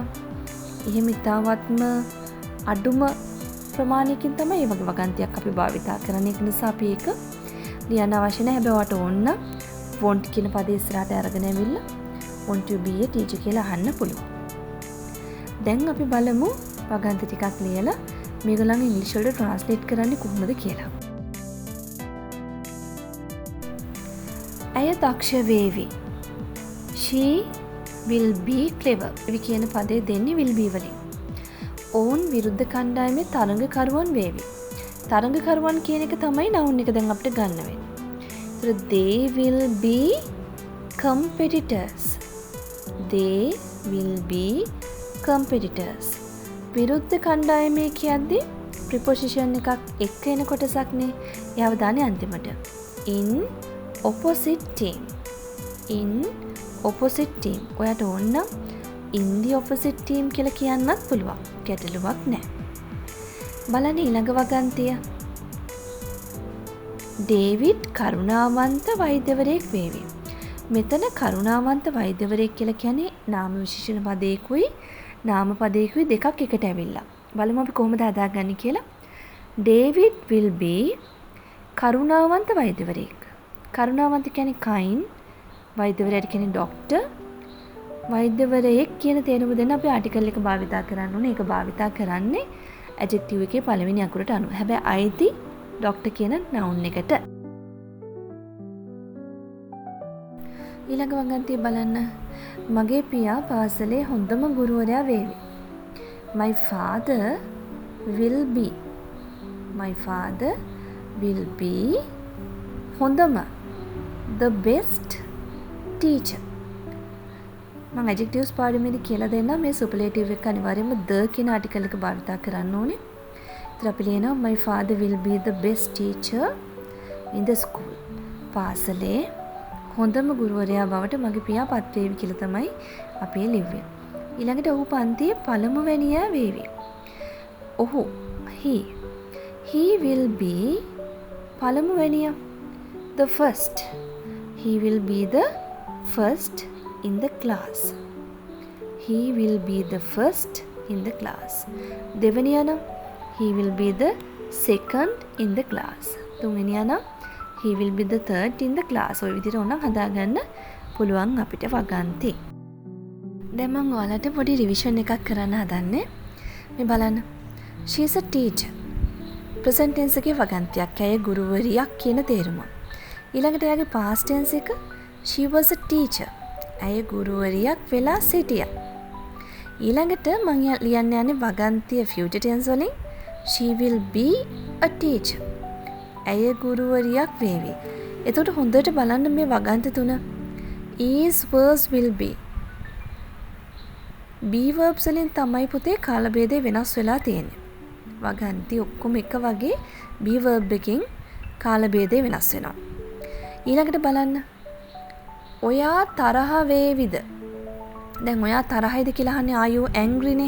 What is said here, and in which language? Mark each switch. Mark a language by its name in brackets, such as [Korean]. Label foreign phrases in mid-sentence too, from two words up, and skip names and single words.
[Sinhala] එහෙම ඉතාමත්ම අඩුම ප්‍රමාණයකින් තමයි මේ වගේ වගන්තියක් අපි භාවිතා කරන්නේ. ඒක නිසා අපි ඒක ලියන්න අවශ්‍ය නැහැ. හැබැයි ඔයාට ඕන නම් want කියන පදේ ඉස්සරහට අරගෙන ඇවිල්ලා [English] want to be a teacher [Sinhala] කියලා අහන්න පුළුවන්. දැන් අපි බලමු වගන්ති ටිකක් ලියලා මේගොල්ලන් ඉංග්‍රීසි වලට ට්‍රාන්ස්ලේට් කරන්නේ කොහොමද කියලා. ඇය දක්ෂ වේවි. [English] She will be clever. [Sinhala] අපි කියන පදේ දෙන්නේ [English] will be [Sinhala] වලින්. ඔවුන් විරුද්ධ කණ්ඩායමේ තරඟකරුවන් වේවි. තරඟකරුවන් කියන එක තමයි noun එක දැන් අපිට ගන්න වෙන්නේ. [English] So they will be competitors. They will be competitors. [Sinhala] විරුද්ධ කණ්ඩායමේ කියද්දී preposition එකක් එක්ක එන කොටසක්නේ. ඒ අවධානය අන්තිමට. [English] In opposite team. In opposite team. [Sinhala] ඔයාට ඕන නම් [English] in the opposite team [Sinhala] කියලා කියන්නත් පුළුවන්. ගැටලුවක් නැහැ. බලන්න ඊළඟ වගන්තිය. ඩේවිඩ් කරුණාවන්ත වෛද්‍යවරයෙක් වේවි. මෙතන කරුණාවන්ත වෛද්‍යවරයෙක් කියලා කියන්නේ නාම විශේෂණ පදයකුයි නාම පදයකුයි දෙකක් එකට ඇවිල්ලා. බලමු අපි කොහොමද හදාගන්නේ කියලා. ඩේවිඩ් [English] will be [Sinhala] කරුණාවන්ත වෛද්‍යවරයෙක්. කරුණාවන්ත කියන්නේ kind, වෛද්‍යවරයාට කියන්නේ doctor. වෛද්‍යවරයෙක් කියන තේරුම දෙන්න අපි ආටිකල් එක භාවිතා කරන්න ඕනේ. ඒක භාවිතා කරන්නේ adjective එකේ පළවෙනි අකුරට අනුව. හැබැයි අයිති doctor කියන noun එකට. ඊළඟ වගන්තිය බලන්න. මගේ පියා පාසලේ හොඳම ගුරුවරයා වේවි. [English] My father will be. My father will be හොඳම the best teacher. [Sinhala] මම adjectives පාඩමේදී කියලා දෙන්නම් මේ superlative එක අනිවාර්යයෙන්ම the කියන article එක භාවිතා කරන්න ඕනේ. එතකොට අපි ලියනවා [English] my father will be the best teacher in the school. [Sinhala] පාසලේ හොඳම ගුරුවරයා බවට මගේ පියා පත් වේවි කියලා තමයි අපි ලිව්වේ. ඊළඟට ඔහු පන්තියේ පළමුවැනියා වේවි. ඔහු [English] he will be [Sinhala] පළමුවැනියා. [English] The first. He will be the first in the class. He will be the first in the class. [Sinhala] දෙවෙනියා නම් [English] he will be the second in the class. [Sinhala] තුන්වෙනියා නම් [English] he will be the third in the class. [Sinhala] ඔය විදිහට ඕනනම් හදාගන්න පුළුවන් අපිට වගන්ති. දැන් මම ඔයාලට පොඩි රිවිෂන් එකක් කරන්න හදන්නේ. මේ බලන්න. [English] She is a teacher. present tense [Sinhala] එකේ වගන්තියක්. ඇය ගුරුවරියක් කියන තේරුම. ඊළඟට එයාගේ [English] past tense [Sinhala] එක [English] she was a teacher. [Sinhala] ඇය ගුරුවරියක් වෙලා සිටියා. ඊළඟට මම ලියන්න යන්නේ වගන්තිය [English] future tense [Sinhala] වලින් [English] she will be a teacher. [Sinhala] ඇය ගුරුවරියක් වේවි. එතකොට හොඳට බලන්න මේ වගන්ති තුන. [English] is was will be. be verbs [Sinhala] වලින් තමයි පුතේ කාල භේදය වෙනස් වෙලා තියෙන්නේ. වගන්ති ඔක්කොම එක වගේ be verb එකකින් කාල භේදය වෙනස් වෙනවා. ඊළඟට බලන්න. ඔයා තරහ වේවිද? දැන් ඔයා තරහයිද කියලා අහන්නේ [English] are you angry [Sinhala] නේ?